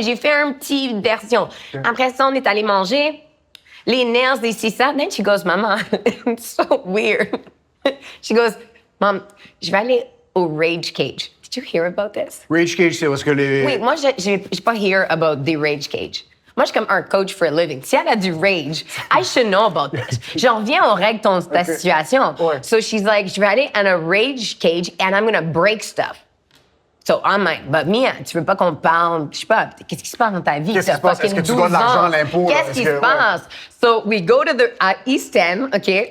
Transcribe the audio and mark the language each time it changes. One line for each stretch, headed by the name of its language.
French: J'ai fait une petite version. Okay. Après ça, on est allé manger. Les nails, des ça.
English: Then she goes, Maman, it's so weird. She goes, Mom,
French: je vais aller au Rage Cage.
English: Did you hear about this?
French: Rage Cage, c'est parce que les... Oui, moi, j'ai pas
English: hear about the
French: Rage Cage. Moi, je suis comme un coach
English: for a living.
French: Si elle a du rage,
English: I should know about this.
French: J'en reviens aux règles de ta situation. Ouais.
English: So she's like,
French: je vais aller
English: in a rage cage and I'm gonna break stuff. So I'm like, but
French: Mia, tu veux pas qu'on parle, je sais pas, qu'est-ce qui se passe dans ta vie? Qu'est-ce qui se passe? Est-ce que tu dois de l'argent à l'impôt? Qu'est-ce qui se passe?
English: So we go to
French: à East End, OK?